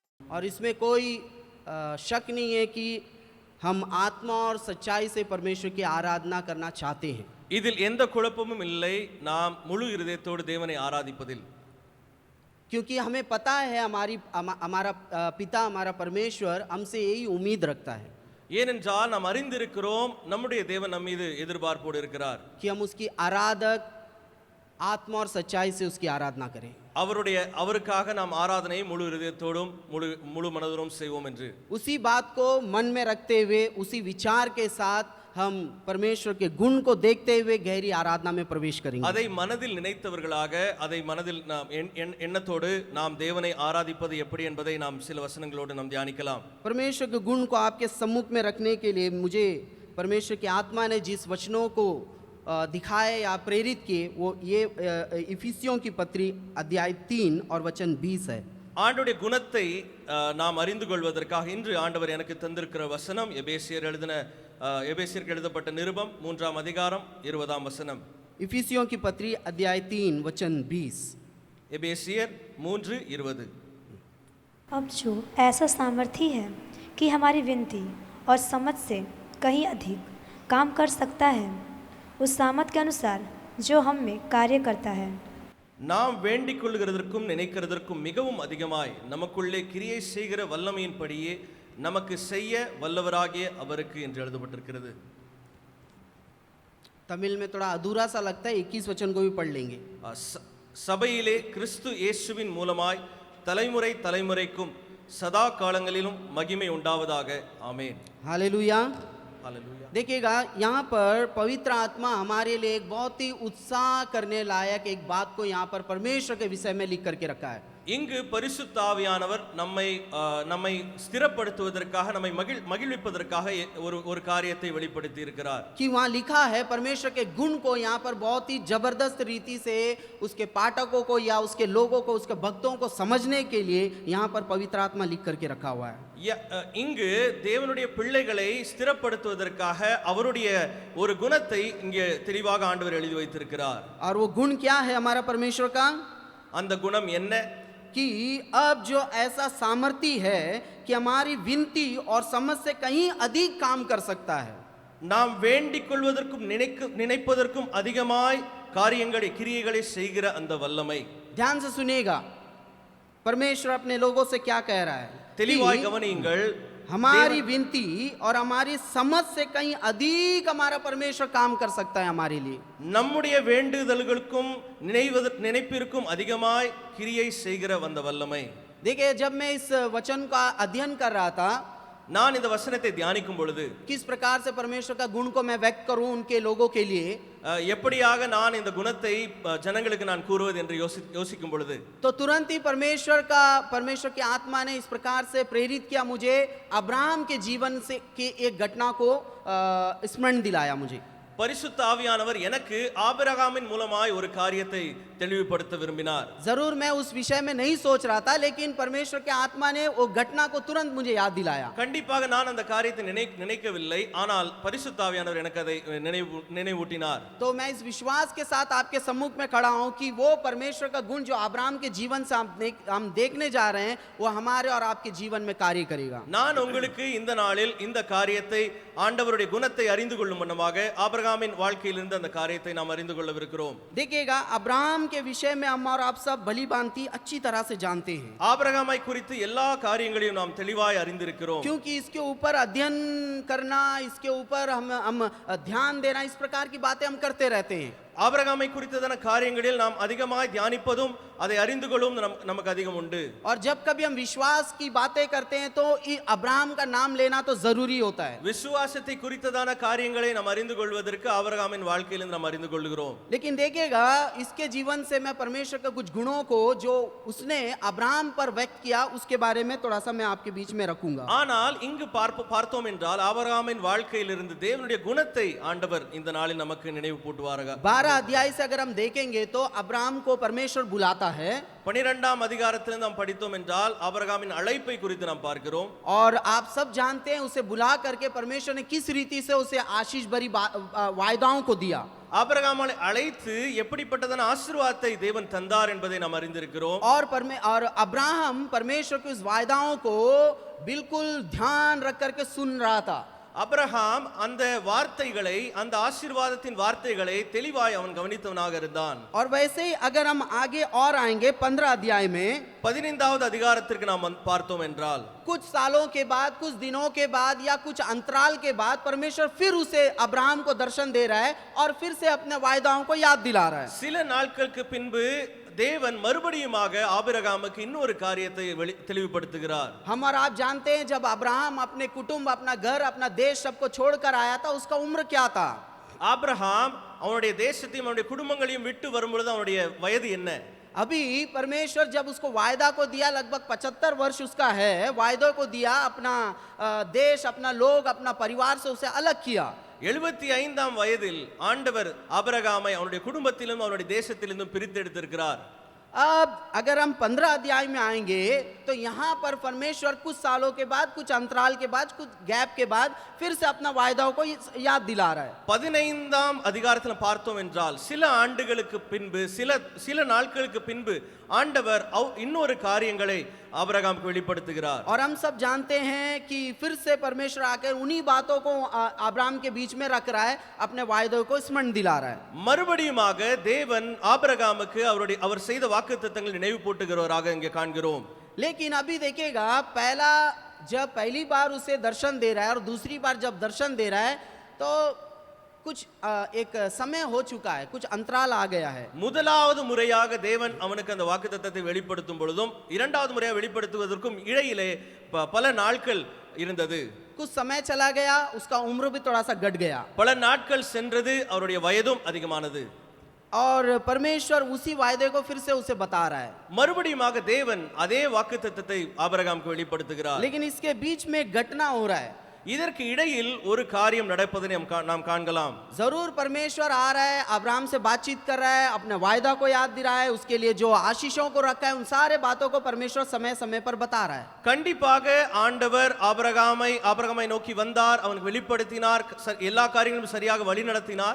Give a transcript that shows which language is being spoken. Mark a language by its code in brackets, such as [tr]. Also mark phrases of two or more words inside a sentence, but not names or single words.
[hi] और इसमें कोई शक नहीं है कि हम आत्मा और सच्चाई से परमेश्वर की आराधना करना चाहते हैं। [ta] இதில் எந்த குழப்பமும் இல்லை, நாம் முழு இருதயத்தோடு தேவனை ஆராதிப்பதில். [hi] क्योंकि हमें पता है हमारा पिता हमारा परमेश्वर हमसे यही उम्मीद रखता है [ta] ஏனென்றால் நாம் அறிந்திருக்கிறோம் நம்முடைய தேவன் நம் மீது எதிர்பார்ப்போடு இருக்கிறார் [hi] कि हम उसकी आराधक आत्मा और सच्चाई से उसकी आराधना करें। [ta] அவருக்காக நாம் ஆராதனையை முழு இருதயத்தோடும் முழு மனதோடும் செய்வோம் என்று [hi] उसी बात को मन में रखते हुए उसी विचार के साथ हम परमेश्वर के गुण को देखते हुए गहरी आराधना में प्रवेश करेंगे। [ta] அதை மனதில் நினைத்தவர்களாக அதை மனதில் நாம் எண்ணத்தோடு நாம் தேவனை ஆராதிப்பது எப்படி என்பதை நாம் சில வசனங்களோடு நாம் தியானிக்கலாம்। [hi] परमेश्वर के गुण को आपके सम्मुख में रखने के लिए मुझे परमेश्वर की आत्मा ने जिस वचनों को दिखाए या प्रेरित किए वो ये इफिसियों की पत्री अध्याय 3 और वचन 20 है। [ta] ஆண்டவருடைய குணத்தை நாம் அறிந்து கொள்வதற்காக இன்று ஆண்டவர் எனக்கு தந்திருக்கிற வசனம் எபேசியருக்கு எழுதப்பட்ட நிருபம் 3ஆம் அதிகாரம் 20ஆம் வசனம்। [hi] इफिसियों की पत्री अध्याय 3 वचन 20। [ta] எபேசியர் 3:20। [hi] अब जो ऐसा सामर्थी है कि हमारी विनती और समझ से कहीं अधिक काम कर सकता है, उस सामर्थ के अनुसार जो हम में कार्य करता है। [ta] நாம் வேண்டிக் கொள்கிறதற்கும் நினைக்கிறதற்கும் மிகவும் அதிகமாய் நமக்குள்ளே கிரியை செய்கிற வல்லமையின்படியே நமக்கு செய்ய வல்லவராகிய அவருக்கு என்று எழுதப்பட்டிருக்கிறது। [hi] तमिल में थोड़ा अधूरा सा लगता है, 21 वचन को भी पढ़ लेंगे। [ta] சபையிலே கிறிஸ்து இயேசுவின் மூலமாய் தலைமுறை தலைமுறைக்கும் சதா காலங்களிலும் மகிமை உண்டாவதாக, ஆமென்। [hi] हालेलुया। हालेलुया। देखिएगा यहाँ पर पवित्र आत्मा हमारे लिए एक बहुत ही उत्साह करने लायक एक बात को यहाँ पर परमेश्वर के विषय में लिख करके रखा है। [ta] இங்கு பரிசுத்த ஆவியானவர் நம்மை ஸ்திரப்படுத்துவதற்காக நம்மை மகிழ்விப்பதற்காக ஒரு காரியத்தை வெளிப்படுத்தி இருக்கிறார்। [hi] कि वहाँ लिखा है परमेश्वर के गुण को यहाँ पर बहुत ही जबरदस्त रीति से उसके पाठकों को या उसके लोगों को उसके भक्तों को समझने के लिए यहाँ पर पवित्र आत्मा लिख करके रखा हुआ है। [ta] இங்கு தேவனுடைய பிள்ளைகளை ஸ்திரப்படுத்துவதற்காக அவருடைய ஒரு குணத்தை இங்கே தெளிவாக ஆண்டவர் எழுதி வைத்திருக்கிறார்। [hi] और वो गुण क्या है हमारा परमेश्वर का? [ta] அந்த குணம் என்ன? [hi] कि अब जो ऐसा सामर्थी है कि हमारी विनती और समझ से कहीं अधिक काम कर सकता है। [ta] நாம் வேண்டிக் கொள்வதற்கும் நினைப்பதற்கும் அதிகமாய் கிரியைகளை செய்கிற அந்த வல்லமை। [hi] ध्यान से सुनिएगा, परमेश्वर अपने लोगों से क्या कह रहा है? [ta] தெளிவாய் கவனியுங்கள், [hi] हमारी विनती और हमारी समझ से कहीं अधिक हमारा परमेश्वर काम कर सकता है हमारे लिए। [ta] நம்முடைய வேண்டுதல்களுக்கும் நினைப்பிற்கும் அதிகமாய் கிரியை செய்கிற வந்த வல்லமை। [hi] देखिए, जब मैं इस वचन का अध्ययन कर रहा था, [ta] நான் இந்த வசனத்தை தியானிக்கும் பொழுது [hi] किस प्रकार से परमेश्वर का गुण को मैं व्यक्त करूं उनके लोगों के लिए, [ta] எப்படியாக நான் இந்த குணத்தை ஜனங்களுக்கு நான் கூறுவது என்று யோசிக்கும் பொழுது [hi] तो तुरंत ही परमेश्वर की आत्मा ने इस प्रकार से प्रेरित किया मुझे, अब्राहम के जीवन से के एक घटना को स्मरण दिलाया मुझे। [ta] பரிசுத்த ஆவியானவர் எனக்கு ஆபிரகாமின் மூலமாய் ஒரு காரியத்தை தெளிவுபடுத்த விரும்பினார்। [hi] जरूर मैं उस विषय में नहीं सोच रहा था, लेकिन परमेश्वर के आत्मा ने वो घटना को तुरंत मुझे याद दिलाया। [ta] கண்டிப்பாக நான் அந்த காரியத்தை நினைக்கவில்லை, ஆனால் பரிசுத்த ஆவியானவர் எனக்கு அதை நினைவூட்டினார்। [hi] तो मैं इस विश्वास के साथ आपके सम्मुख में खड़ा हूं कि वो परमेश्वर का गुण जो अब्राहम के जीवन से हम देखने जा रहे हैं, वो हमारे और आपके जीवन में कार्य करेगा। [ta] நான் உங்களுக்கு இந்த நாளில் இந்த காரியத்தை ஆண்டவருடைய குணத்தை அறிந்து கொள்ளும் வண்ணமாக ஆபிரகாமின் வாழ்க்கையிலிருந்து அந்த காரியத்தை நாம் அறிந்து கொள்ளவிருக்கிறோம்। [hi] देखिएगा, अब्राहम के विषय में हम और आप सब भली भांति अच्छी तरह से जानते हैं। [ta] ஆபிரகாமை குறித்து எல்லா காரியங்களையும் நாம் தெளிவாய் அறிந்திருக்கிறோம்। [hi] क्योंकि इसके ऊपर अध्ययन करना, इसके ऊपर हम ध्यान देना, इस प्रकार की बातें हम करते रहते हैं। [ta] ஆபிரகாமை குறித்ததான காரியங்களில் நாம் அதிகமாய் தியானிப்பதும் அதை அறிந்து கொள்ளும் நமக்கு அதிகம் உண்டு। [hi] और जब कभी हम विश्वास की बातें करते हैं तो अब्राहम का नाम लेना तो जरूरी होता है। [ta] விசுவாசத்தை குறித்ததான காரியங்களை நாம் அறிந்து கொள்வதற்கு ஆபிரகாமின் வாழ்க்கையிலிருந்து நாம் அறிந்து கொள்கிறோம்। [hi] लेकिन देखिएगा, इसके जीवन से मैं परमेश्वर के कुछ गुणों को जो उसने अब्राहम पर व्यक्त किया उसके बारे में थोड़ा सा मैं आपके बीच में रखूंगा। [ta] ஆனால் இங்கு பார்த்தோம் என்றால் ஆபிரகாமின் வாழ்க்கையிலிருந்து தேவனுடைய குணத்தை ஆண்டவர் இந்த நாளில் நமக்கு நினைவு கூட்டுவாராக। [hi] 12 अध्याय से अगर हम देखेंगे तो अब्राहम को परमेश्वर बुलाता है। [ta] 12ஆம் அதிகாரத்தில் நாம் படித்தோம் என்றால் ஆபிரகாமின் அழைப்பை குறித்து நாம் பார்க்கிறோம்। [hi] और आप सब जानते हैं उसे बुला करके परमेश्वर ने किस रीति से उसे आशीष भरी वायदाओं को दिया। [ta] ஆபிரகாமை அழைத்து எப்படிப்பட்டதான ஆசீர்வாதத்தை தேவன் தந்தார் என்பதை நாம் அறிந்திருக்கிறோம். [hi] और अब्राहम परमेश्वर की उस वायदाओं को बिल्कुल ध्यान रख करके सुन रहा था. [ta] அபிரகாம் அந்த வார்த்தைகளை, அந்த ஆசீர்வாதத்தின் வார்த்தைகளை தெளிவாய் அவன் கவனித்தவனாக இருந்தான். [hi] और वैसे ही अगर हम आगे और आएंगे 15 अध्याय में, [ta] 15வது அதிகாரத்திற்கு நாம் பார்த்தோம் என்றால், [hi] कुछ सालों के बाद, कुछ दिनों के बाद या कुछ अंतराल के बाद परमेश्वर फिर उसे अब्राहम को दर्शन दे रहा है और फिर से अपने वायदाओं को याद दिला रहा है. [ta] சில நாட்களுக்கு பின்பு தேவன் மறுபடியுமாக ஆபிரகாமுக்கு இன்னொரு காரியத்தை தெளிவுபடுத்துகிறார். [hi] हम और आप जानते हैं जब अब्राहम अपने कुटुंब, अपना घर, अपना देश सबको छोड़कर आया था, उसका उम्र क्या था? [ta] ஆபிரகாம் அவனுடைய தேசத்தையும் அவனுடைய குடும்பங்களையும் விட்டு வரும்பொழுது அவனுடைய வயது என்ன? [hi] अभी परमेश्वर जब उसको वायदा को दिया, लगभग 75 वर्ष उसका है, वायदों को दिया, अपना देश, अपना लोग, अपना परिवार से उसे अलग किया. [ta] 75ஆம் வயதில் ஆண்டவர் ஆபிரகாமை அவனுடைய குடும்பத்திலும் அவனுடைய தேசத்திலிருந்தும் பிரித்தெடுத்திருக்கிறார். [hi] अब अगर हम 15 अध्याय में आएंगे तो यहाँ पर परमेश्वर कुछ सालों के बाद, कुछ अंतराल के बाद, कुछ गैप के बाद फिर से अपना वायदाओं को याद दिला रहा है. [ta] 15ஆம் அதிகாரத்தில் பார்த்தோம் என்றால் சில ஆண்டுகளுக்கு பின்பு, சில நாட்களுக்கு பின்பு ஆண்டவர் இன்னொரு காரியங்களை ஆபிரகாமுக்கு வெளிப்படுத்துகிறார். [hi] और हम सब जानते हैं कि फिर से परमेश्वर आकर उन्हीं बातों को अब्राहम के बीच में रख रहा है, अपने वायदों को स्मरण दिला रहा है. [ta] மறுபடியுமாக தேவன் ஆபிரகாமுக்கு அவர் செய்த வாக்குத்தத்தங்களை நினைவு போட்டுகிறவராக இங்கே காண்கிறோம். [hi] लेकिन अभी देखिएगा, पहली बार उसे दर्शन दे रहा है और दूसरी बार जब दर्शन दे रहा है तो कुछ एक समय हो चुका है, कुछ अंतराल आ गया है. [ta] முதலாவது முறையாக தேவன் அவனுக்கு அந்த வாக்குத்தத்தத்தை வெளிப்படுத்தும் பொழுதும் இரண்டாவது முறையாக வெளிப்படுத்துவதற்கும் இடையிலே பல நாட்கள் இருந்தது. [hi] कुछ समय चला गया, उसका उम्र भी थोड़ा सा घट गया. [ta] பல நாட்கள் சென்றது, அவருடைய வயதும் அதிகமானது. [hi] और परमेश्वर उसी वायदे को फिर से उसे बता रहा है. [ta] மறுபடியுமாக தேவன் அதே வாக்குத்தத்தத்தை ஆபிரகாமுக்கு வெளிப்படுத்துகிறார். [hi] लेकिन इसके बीच में घटना हो रहा है. [ta] இதற்கு இடையில் ஒரு காரியம் நடப்பதை நாம் காண்கலாம். [hi] जरूर परमेश्वर आ रहा है, अब्राहम से बातचीत कर रहा है, अपने वायदा को याद दिला रहा है, उसके लिए जो आशीषों को रखा है उन सारे बातों को परमेश्वर समय समय पर बता रहा है. [ta] கண்டிப்பாக ஆண்டவர் ஆபிரகாமை நோக்கி வந்தார், அவனுக்கு வெளிப்படுத்தினார், எல்லா காரியங்களும் சரியாக வழி நடத்தினார்.